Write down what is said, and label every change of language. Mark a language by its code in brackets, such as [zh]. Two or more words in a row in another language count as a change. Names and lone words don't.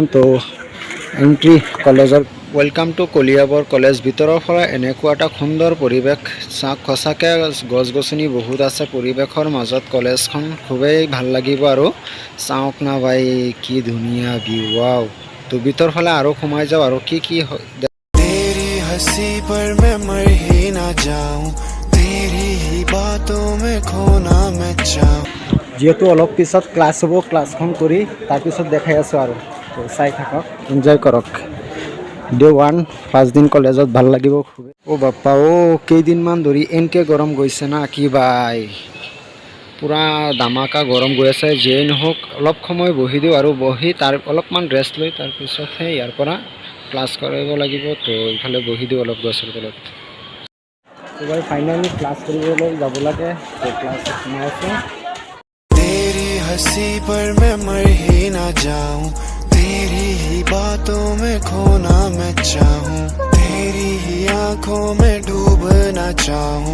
[as] তো এণ্ট্ৰি কলেজৰ। [en] Welcome to Kaliabor College. [as] ভিতৰৰ পৰা এনেকুৱা এটা সুন্দৰ পৰিৱেশ চাওক। সঁচাকৈ গছ গছনি বহুত আছে পৰিৱেশৰ মাজত। কলেজখন খুবেই ভাল লাগিব। আৰু চাওক না ভাই, কি ধুনীয়া ভিউ। ৱাও, তো ভিতৰ ফালে আৰু সোমাই যাওঁ আৰু কি [hi] तेरी हंसी पर मैं मर ही ना जाऊं, तेरी ही बातों में खोना मैं चाहूं। [as] যিহেতু অলপ পিছত ক্লাছ হ'ব, ক্লাছখন কৰি তাৰপিছত দেখাই আছোঁ আৰু। তো চাই থাকক, এনজয় কৰক। ডে 1 5 দিন কলেজত ভাল লাগিব খুবেই। অ' বাপ্পা, কেইদিনমান ধৰি এনেকৈ গৰম গৈছে না কি বাই, [hi] पूरा धमाका [as] গৰম গৈ আছে। যিয়েই নহওক অলপ সময় বহি দিওঁ আৰু বহি তাৰ অলপমান ৰেষ্ট লৈ তাৰপিছতহে ইয়াৰ পৰা ক্লাছ কৰিব লাগিব। তো এইফালে বহি দিওঁ অলপ গছৰ তলত। এইবাৰ ফাইনেলি ক্লাছ কৰিবলৈ যাব লাগে। তো ক্লাছত সোমাই আছোঁ। [hi] तेरी हंसी पर मैं मर ही ना जाऊं, तेरी ही बातों में खोना मैं चाहूं, तेरी ही आंखों में डूबना चाहूं।